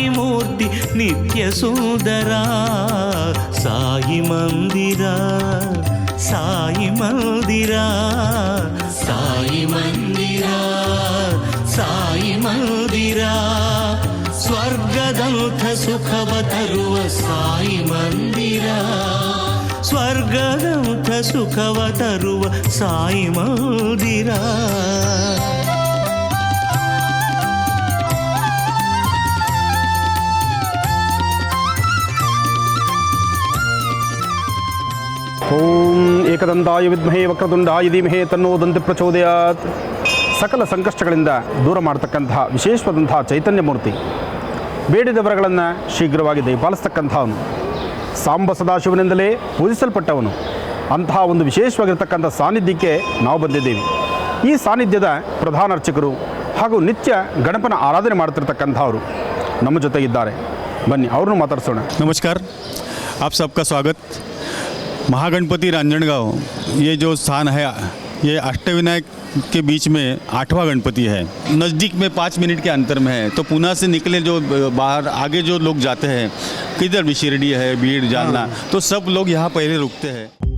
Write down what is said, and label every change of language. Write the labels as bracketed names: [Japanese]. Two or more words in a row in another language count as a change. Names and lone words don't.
[Kannada] ಮೂರ್ತಿ ನಿತ್ಯ ಸುಂದರ ಸಾಯಿ ಮಂದಿರ ಸಾಯಿ ಮಂದಿರ ಸಾಯಿ ಮಂದಿರ ಸಾಯಿ ಮಂದಿರ ಸ್ವರ್ಗದಂಥ ಸುಖವ ತರುವ ಸಾಯಿ ಮಂದಿರ ಸ್ವರ್ಗದಂಥ ಸುಖವ ತರುವ ಸಾಯಿ ಮಂದಿರ [Sanskrit] ಓಂ ಏಕದಂತಾಯ ವಿದ್ಮಹೇ ವಕ್ರತುಂಡಾಯ ಧೀಮಹಿ ತನ್ನೋ ದಂತಿ ಪ್ರಚೋದಯಾತ್. [Kannada] ಸಕಲ ಸಂಕಷ್ಟಗಳಿಂದ ದೂರ ಮಾಡತಕ್ಕಂತಹ ವಿಶೇಷವಾದಂತಹ ಚೈತನ್ಯ ಮೂರ್ತಿ, ಬೇಡಿದವರಗಳನ್ನು ಶೀಘ್ರವಾಗಿ ದಯಪಾಲಿಸ್ತಕ್ಕಂಥವನು, ಸಾಂಬ ಸದಾಶಿವನಿಂದಲೇ ಪೂಜಿಸಲ್ಪಟ್ಟವನು. ಅಂತಹ ಒಂದು ವಿಶೇಷವಾಗಿರ್ತಕ್ಕಂಥ ಸಾನ್ನಿಧ್ಯಕ್ಕೆ ನಾವು ಬಂದಿದ್ದೇವೆ. ಈ ಸಾನ್ನಿಧ್ಯದ ಪ್ರಧಾನ ಅರ್ಚಕರು ಹಾಗೂ ನಿತ್ಯ ಗಣಪನ ಆರಾಧನೆ ಮಾಡ್ತಿರ್ತಕ್ಕಂಥವರು ನಮ್ಮ ಜೊತೆಗಿದ್ದಾರೆ. ಬನ್ನಿ ಅವ್ರನ್ನೂ ಮಾತಾಡ್ಸೋಣ. [Hindi] नमस्कार, आप सबका स्वागत। महागणपति रांजणगांव ये जो स्थान है, ये अष्टविनायक के बीच में 8वां गणपति है। नज़दीक में 5 मिनट के अंतर में है। तो पुणे से निकले जो बाहर आगे जो लोग जाते हैं, किधर भी शिरडी है, भीड़, जालना, तो सब लोग यहाँ पहले रुकते हैं।